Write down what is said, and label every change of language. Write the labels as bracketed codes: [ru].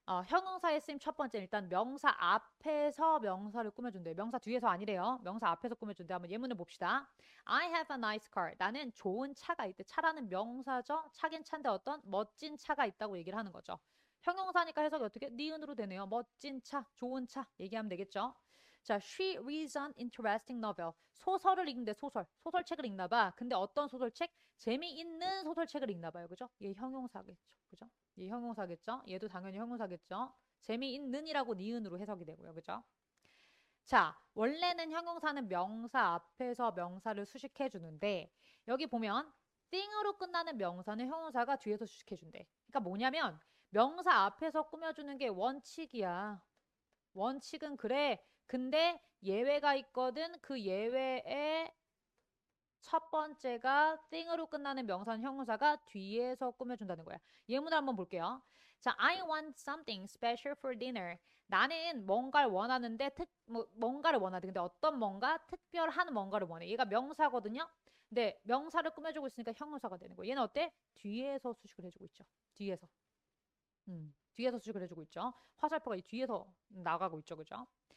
[ko] 형용사의 쓰임 첫 번째 일단 명사 앞에서 명사를 꾸며준대요. 명사 뒤에서 아니래요. 명사 앞에서 꾸며준대. 한번 예문을 봅시다. [en] I have a nice car. [ko] 나는 좋은 차가 있대. 차라는 명사죠. 차긴 차인데 어떤 멋진 차가 있다고 얘기를 하는 거죠. 형용사니까 해석이 어떻게? 니은으로 되네요. 멋진 차, 좋은 차 얘기하면 되겠죠. 자, [en] she reads an interesting novel. [ko] 소설을 읽는데 소설책을 읽나 봐. 근데 어떤 소설책? 재미있는 소설책을 읽나 봐요. 그죠? 얘 형용사겠죠. 그죠? 얘 형용사겠죠? 얘도 당연히 형용사겠죠? 재미있는이라고 니은으로 해석이 되고요. 그죠? 자, 원래는 형용사는 명사 앞에서 명사를 수식해 주는데 여기 보면 thing으로 끝나는 명사는 형용사가 뒤에서 수식해 준대. 그러니까 뭐냐면 명사 앞에서 꾸며주는 게 원칙이야. 원칙은 그래. 근데 예외가 있거든. 그 예외에 첫 번째가 thing으로 끝나는 명사는 형용사가 뒤에서 꾸며준다는 거야. 예문을 한번 볼게요. 자, [en] I want something special for dinner. [ko] 나는 뭔가를 원하는데 뭔가를 원하대. 근데 어떤 뭔가 특별한 뭔가를 원해. 얘가 명사거든요. 근데 명사를 꾸며주고 있으니까 형용사가 되는 거예요. 얘는 어때? 뒤에서 수식을 해주고 있죠. 뒤에서. 뒤에서 수식을 해주고 있죠. 화살표가 이 뒤에서 나가고 있죠. 그죠?